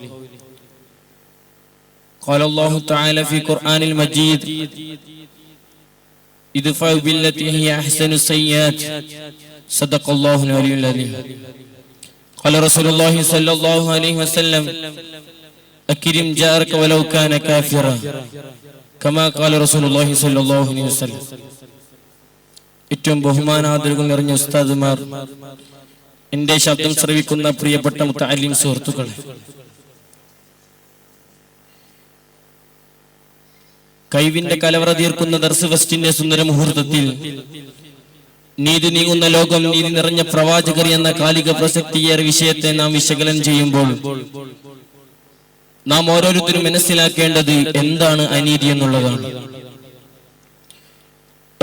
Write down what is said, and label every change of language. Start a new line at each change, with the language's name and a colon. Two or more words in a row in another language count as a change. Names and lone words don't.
Arabic: قال الله تعالى في القرآن المجيد: ادفع بالتي هي أحسن السيئات، صدق الله العلي العظيم. قال رسول الله صلى الله عليه وسلم: أكرم جارك ولو كان كافرا، كما قال رسول الله صلى الله عليه وسلم.
Malayalam: ഏറ്റവും ബഹുമാനാദരവുകൾ നിറഞ്ഞ ഉസ്താദുമാർ, എന്റെ ശബ്ദം ശ്രവിക്കുന്ന പ്രിയപ്പെട്ട മുത്തഅല്ലിം സുഹൃത്തുക്കളെ, കൈവിന്റെ കലവറ തീർക്കുന്ന ദർസ് ഫെസ്റ്റിന്റെ സുന്ദര മുഹൂർത്തത്തിൽ നീതി നീങ്ങുന്ന ലോകം, നീതി നിറഞ്ഞ പ്രവാചകർ എന്ന കാലിക പ്രസക്തിയേറെ വിഷയത്തെ നാം വിശകലനം ചെയ്യുമ്പോൾ നാം ഓരോരുത്തരും മനസ്സിലാക്കേണ്ടത് എന്താണ് അനീതി എന്നുള്ളതാണ്.